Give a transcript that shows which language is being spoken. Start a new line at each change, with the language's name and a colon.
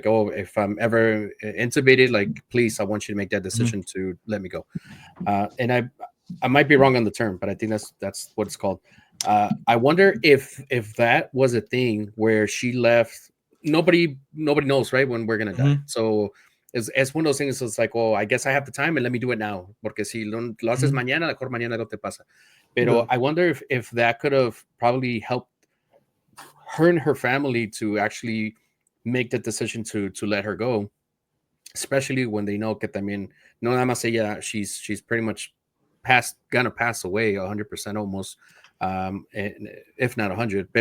English: Like, oh, if I'm ever intubated, like, please, I want you to make that decision to let me go. And I might be wrong on the term, but I think that's what it's called. I wonder if that was a thing where she left. Nobody knows, right, when we're gonna die. So it's one of those things. It's like, oh, I guess I have the time and let me do it now.
Spanish: Porque si lo haces mañana, mejor mañana no te pasa. Pero
English: I wonder if that could have probably helped her and her family to actually make the decision to let her go, especially when they know
Spanish: que también no nada más ella,
English: she's pretty much gonna pass away 100% almost, if not 100.